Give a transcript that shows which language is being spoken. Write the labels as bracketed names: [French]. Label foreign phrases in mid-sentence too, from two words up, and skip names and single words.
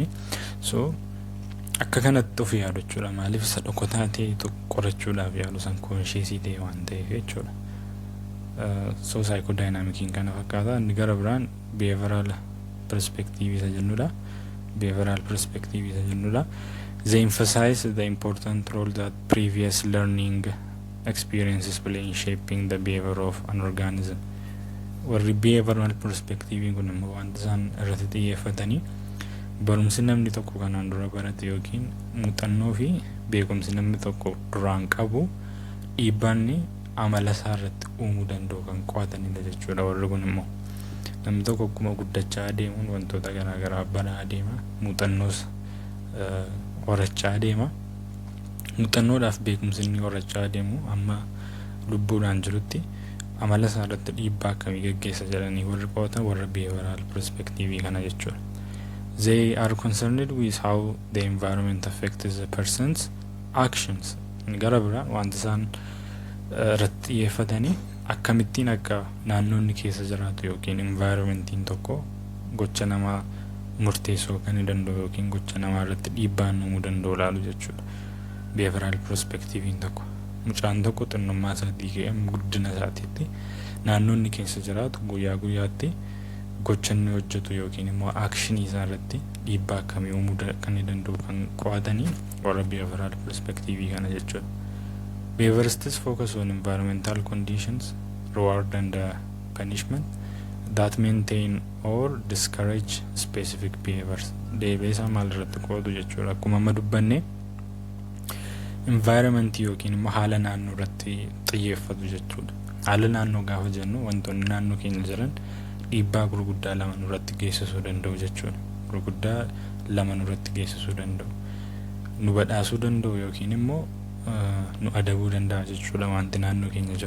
[Oromo] so akka kanatti of yaadu jechuudha. maaliif isa dhokotaa ta'e qorachuudhaaf yaadu isaan konsheesii ta'e waan ta'eef jechuudha. so psychodynamicin kana fakkaata. inni gara biraan [English] behavioral perspective [Oromo] isa jennudha. [English] behavioral perspective [Oromo] isa jennudha. [English] They emphasize the important role that previous learning experiences play in shaping the behavior of an organism. [Oromo] warri [English] behavioral perspective [Oromo] kun immoo wanta isaan irratti xiyyeeffatanii barumsi namni tokko kanaan dura barate yookiin muuxannoo fi beekumsi namni tokko duraan qabu dhiibbanni amala isaa irratti uumuu danda'u kan qo'atanidha jechuudha. warri kun immoo namni tokko akkuma guddachaa adeemuun wantoota garaagaraa baraa adeema, muuxannoos horachaa adeema. muuxannoodhaaf beekumsi inni horachaa adeemu amma lubbuudhaan jirutti amala isaa irratti dhiibbaa akkamii gaggeessa jedhanii warri qo'atan warra [English] behavioral perspective [Oromo] kana jechuudha. [English] They are concerned with how the environment affects the person's actions. [Oromo] gara biraa wanta isaan irratti xiyyeeffatanii akkamittiin akka naannoonni keessa jiraatu yookiin environmentiin tokko gocha namaa murteessuu kan danda'u yookiin gocha namaa irratti dhiibbaa uumuu danda'u ilaalu jechuudha. [English] behavioral perspective [Oromo] tokko mucaan tokko xinnummaa isaatii ka'ee guddina isaatiitti naannoonni keessa jiraatu guyyaa guyyaatti gocha inni hojjetu yookiin immoo akshinii isaa irratti dhiibbaa akkamii uumuu kan danda'u kan qo'atanii warra [English] behavioral perspective [Oromo] kana jechuudha. [English] Behaviorists focus on environmental conditions, reward and punishment that maintain or discourage specific behaviors. [Oromo] Deebiisa maal irratti qo'atu jechuudha. akkuma amma dubbanne environment yookiin immoo haala naannoo irratti xiyyeeffatu jechuudha. haala naannoo gaafa jennu wantoonni naannoo keenya jiran dhiibbaa gurguddaa lama nurratti geessisuu danda'u jechuudha. gurguddaa lama nurratti geessisuu danda'u. nu badhaasuu danda'u yookiin immoo nu adabuu danda'a jechuudha wanti naannoo keenya jiru.